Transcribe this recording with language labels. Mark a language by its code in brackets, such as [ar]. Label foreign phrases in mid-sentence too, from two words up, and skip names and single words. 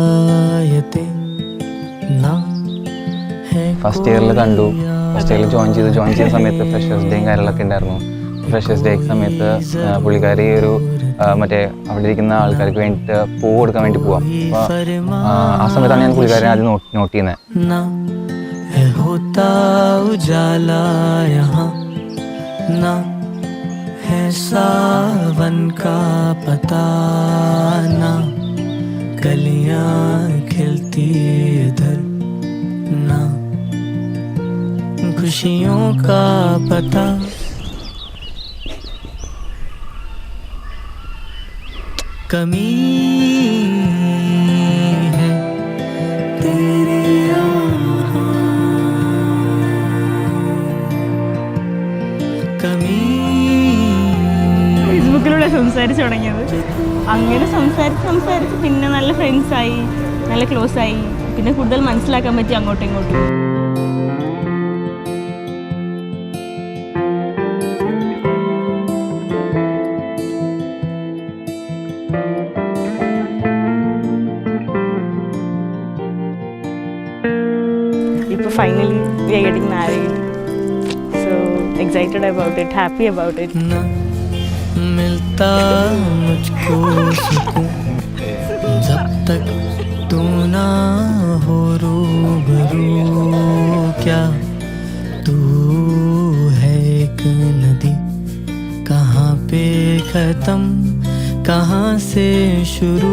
[ml] ഫസ്റ്റ് ഇയറിൽ കണ്ടു. ഫസ്റ്റ് ഇയറിൽ ജോയിൻ ചെയ്ത സമയത്ത് ഫ്രഷേഴ്സ് ഡേയും കാര്യങ്ങളൊക്കെ ഉണ്ടായിരുന്നു. ഫ്രഷേഴ്സ് ഡേ സമയത്ത് പുള്ളിക്കാരി ഒരു മറ്റേ അവിടെ ഇരിക്കുന്ന ആൾക്കാർക്ക് വേണ്ടിയിട്ട് പൂ കൊടുക്കാൻ വേണ്ടി പോവാം. അപ്പോൾ ആ സമയത്താണ് ഞാൻ പുള്ളിക്കാരെ ആദ്യം നോട്ട് ചെയ്യുന്നത്. [hi] सावन का पता ना कलियां खिलती इधर ना खुशियों का पता कमी है तेरी कमी. [ml] ഫേസ്ബുക്കിലൂടെ സംസാരിച്ചു തുടങ്ങിയത്. അങ്ങനെ സംസാരിച്ച് പിന്നെ നല്ല ഫ്രണ്ട്സായി, നല്ല ക്ലോസ് ആയി. പിന്നെ കൂടുതൽ മനസ്സിലാക്കാൻ പറ്റി അങ്ങോട്ടും ഇങ്ങോട്ടും. [en] ഇപ്പോൾ ഫൈനലി we are getting married. So excited about it, happy about it. [hi] मिलता मुझको सुकून जब तक तू ना हो रूबरू. क्या तू है एक नदी, कहाँ पे खत्म कहाँ से शुरू.